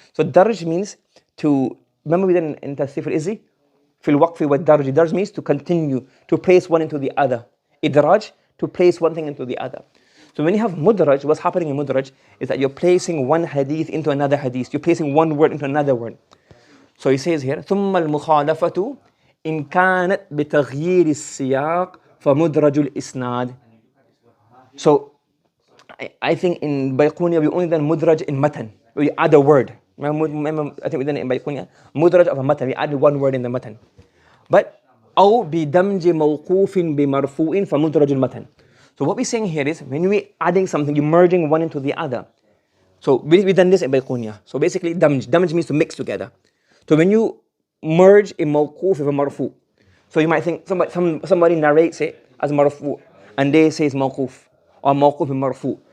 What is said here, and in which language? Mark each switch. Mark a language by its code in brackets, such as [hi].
[en] So darj means to, remember we did in Tasif al-Izzi? Fil waqfi wa darj. Darj means to continue, to place one into the other. Idraj, to place one thing into the other. So when you have mudraj, what's happening in mudraj is that you're placing one hadith into another hadith. You're placing one word into another word. So he says here, [ar] ثُمَّ الْمُخَالَفَةُ إِنْ كَانَتْ بِتَغْيِيرِ السِّيَاقِ فَمُدْرَجُ الْإِسْنَادِ. [en] So I think in Bayqunia we only done mudraj in matan. We add a word. Remember, I think we done it in Bayqunia. Mudraj of a matan. We added one word in the matan. But [ar] أو بدمج موقوف بمرفوع فمدرج المتن. [en] So what we're saying here is when we're adding something, you're merging one into the other. So we've done this in Bayqunia. So basically damj means to mix together. So when you merge a mawquf with a marfu, so you might think somebody narrates it as marfu and they say it's mawquf or mawquf with marfu.